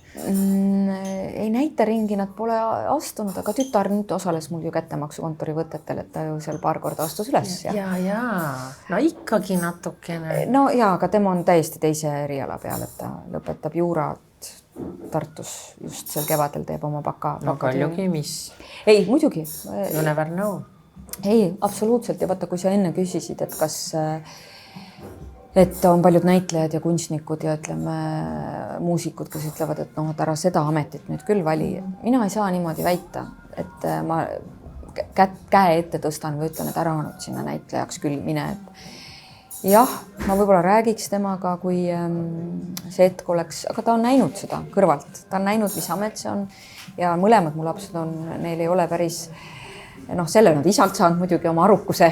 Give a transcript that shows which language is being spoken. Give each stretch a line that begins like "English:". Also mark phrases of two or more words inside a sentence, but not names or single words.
Estonian: Ei näiteringi nad pole astunud, aga tütar nüüd osales mul ju kättemaksukontori võtetel, et ta ju seal paar korda astus üles. Ja. No ikkagi natukene. No jaa, aga tema on täiesti teise eriala peal, et ta lõpetab juurat Tartus just sel kevadel teeb oma paljugi, mis? Ei, muidugi.
English: You never know.
Estonian: Ei, absoluutselt. Ja vaata, kui sa enne küsisid, et kas et on paljud näitlejad ja kunstnikud ja ütleme muusikud, kes ütlevad, et noh, et ära seda ametit nüüd küll vali. Mina ei saa niimoodi väita, et ma käe ette tõstan või ütlen, et ära nüüd sinna näitlejaks küll mine, et jah, ma võib-olla räägiks temaga, kui see hetk oleks, aga ta on näinud seda kõrvalt, ta on näinud, mis amet see on ja mõlemad mu lapsed on, neil ei ole päris, selle nad isalt saanud muidugi oma arukuse.